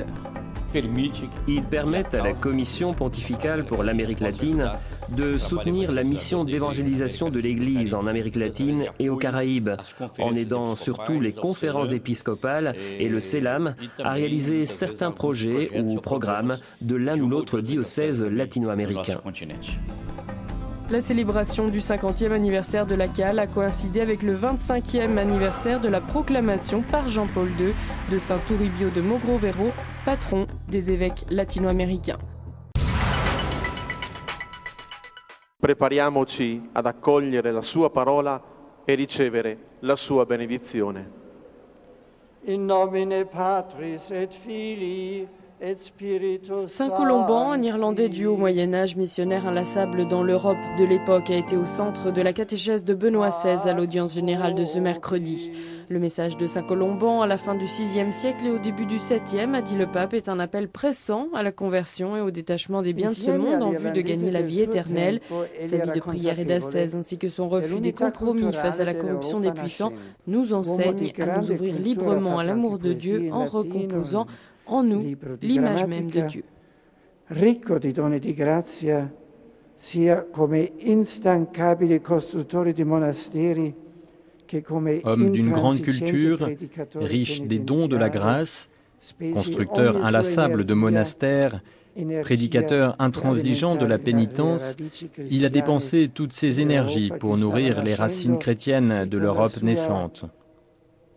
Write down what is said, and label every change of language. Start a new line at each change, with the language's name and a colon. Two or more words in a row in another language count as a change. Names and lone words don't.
French: Ils permettent à la Commission pontificale pour l'Amérique latine de soutenir la mission d'évangélisation de l'Église en Amérique latine et aux Caraïbes, en aidant surtout les conférences épiscopales et le CELAM à réaliser certains projets ou programmes de l'un ou l'autre diocèse latino-américain. La célébration du 50e anniversaire de la CAL a coïncidé avec le 25e anniversaire de la proclamation par Jean-Paul II de Saint Toribio de Mogrovero, patron des évêques latino-américains.
Italian: Prepariamoci ad accogliere la sua parola e ricevere la sua benedizione.
Latin: In nomine Patris et Filii et Spiritus
French: Saint Colomban, un Irlandais du haut Moyen-Âge, missionnaire inlassable dans l'Europe de l'époque, a été au centre de la catéchèse de Benoît XVI à l'audience générale de ce mercredi. Le message de Saint Colomban à la fin du VIe siècle et au début du VIIe, a dit le pape, est un appel pressant à la conversion et au détachement des biens de ce monde en vue de gagner la vie éternelle. Sa vie de prière et d'ascèse ainsi que son refus des compromis face à la corruption des puissants nous enseignent à nous ouvrir librement à l'amour de Dieu en recomposant en nous l'image même de Dieu.
Italian: Ricco di doni di grazia, sia come instancabile costruttore di monasteri che come
French: homme d'une grande culture, riche des dons de la grâce, constructeur inlassable de monastères, prédicateur intransigeant de la pénitence, il a dépensé toutes ses énergies pour nourrir les racines chrétiennes de l'Europe naissante.